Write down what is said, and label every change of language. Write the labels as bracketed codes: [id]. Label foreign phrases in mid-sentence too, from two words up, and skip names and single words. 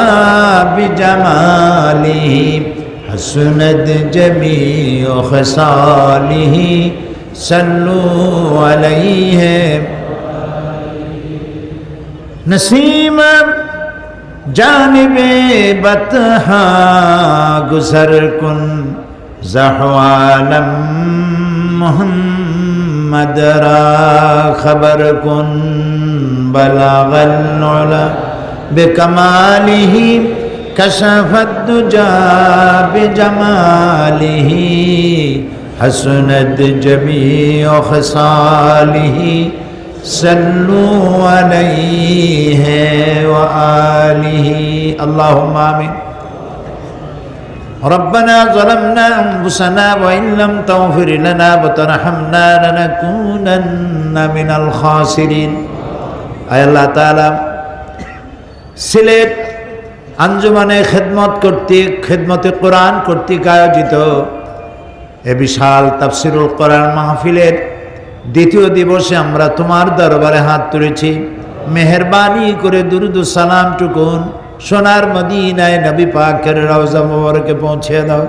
[ar] بجماله حسنت جميع خصاله صلوا عليه [fa] نسیم جانب بطحا گذر کن ز احوالم محمد را خبر کن [ar] بلغ العلى بكماله كشف الدجى بجماله حسنت جميع خصاله صلوا عليه وآله اللهم آمين. ربنا ظلمنا أنفسنا وإن لم تغفر لنا وترحمنا لنكونن من الخاسرين. [bn] আয় আল্লাহ তাআলা সিলেট আঞ্জুমানে খেদমতে কোরআন কর্তৃক আয়োজিত এ বিশাল তাফসীরুল কোরআন মাহফিলের দ্বিতীয় দিবসে আমরা তোমার দরবারে হাত তুলেছি। মেহেরবানি করে দুরুদ ও সালাম টুকুন সোনার মদিনায় নবী পাকের রওজা মুবারকে পৌঁছে দাও।